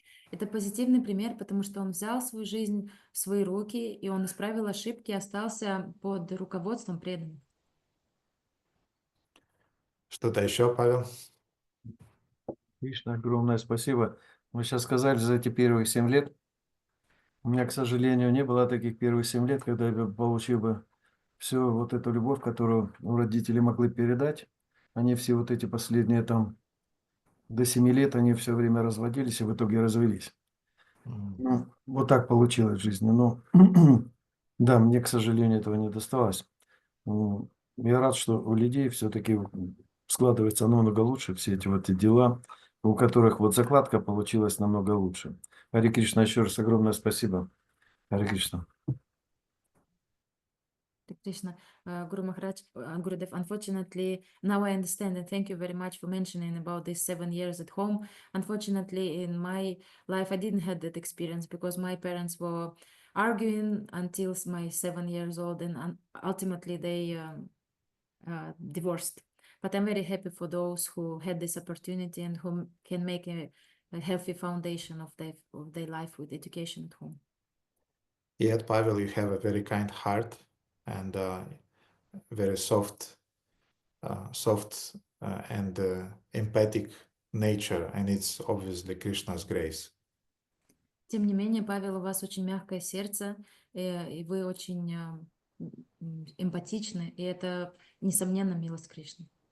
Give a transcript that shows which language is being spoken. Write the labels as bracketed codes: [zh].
[ru] Это позитивный пример, потому что он взял свою жизнь в свои руки, и он исправил ошибки и остался под руководством преданных. Что-то еще, Павел? Кришна, огромное спасибо. Вы сейчас сказали за эти первые 7 лет. У меня, к сожалению, не было таких первых 7 лет, когда я получил бы всю вот эту любовь, которую родители могли передать. Они все вот эти последние там до 7 лет, они все время разводились и в итоге развелись. Ну, вот так получилось в жизни. Но да, мне, к сожалению, этого не досталось. Я рад, что у людей все-таки складывается намного лучше все эти вот дела, у которых вот закладка получилась намного лучше. Харе Кришна, еще раз огромное спасибо. Харе Кришна. [en] Krishna, Guru Maharaj, Gurudev, unfortunately, now I understand, and thank you very much for mentioning about these 7 years at home. Unfortunately, in my life, I didn't have that experience because my parents were arguing until my 7 years old, and ultimately they divorced. But I'm very happy for those who had this opportunity and who can make a healthy foundation of their life with education at home. Yet, Pavel, you have a very kind heart and very soft and empathic nature, and it's obviously Krishna's grace. [ru] Тем не менее, Павел, у вас очень мягкое сердце, и вы очень эмпатичны, и это, несомненно, милость Кришны.